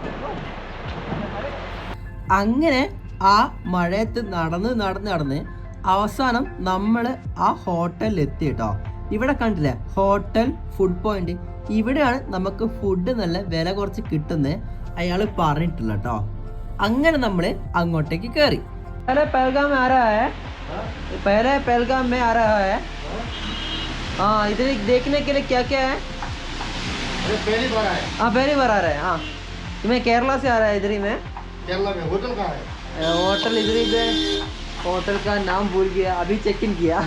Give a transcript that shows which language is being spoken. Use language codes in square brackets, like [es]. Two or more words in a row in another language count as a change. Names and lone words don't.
[ml] അങ്ങനെ ആ മഴയത്ത് നടന്ന് അവസാനം നമ്മൾ ആ ഹോട്ടലിൽ എത്തി കേട്ടോ. ഇവിടെ കണ്ടില്ലേ, ഹോട്ടൽ ഫുഡ് പോയിന്റ്. ഇവിടെയാണ് നമുക്ക് ഫുഡ് നല്ല വില കുറച്ച് കിട്ടുന്നത് അയാൾ പറഞ്ഞിട്ടില്ല കേട്ടോ. അങ്ങനെ നമ്മൾ അങ്ങോട്ടേക്ക് കയറി. [hi] പെഹൽഗാം में आ रहा है, पहले पहलगाम में आ रहा है. हाँ, इधर देखने के लिए क्या क्या है? पहली बार आए. हाँ पहली बार आ रहा है. हाँ मैं केरला से आ रहा है. इधर ही में केरला में. होटल कहाँ है? होटल इधर ही पे. होटल का नाम भूल गया, अभी [en] check in [hi] किया.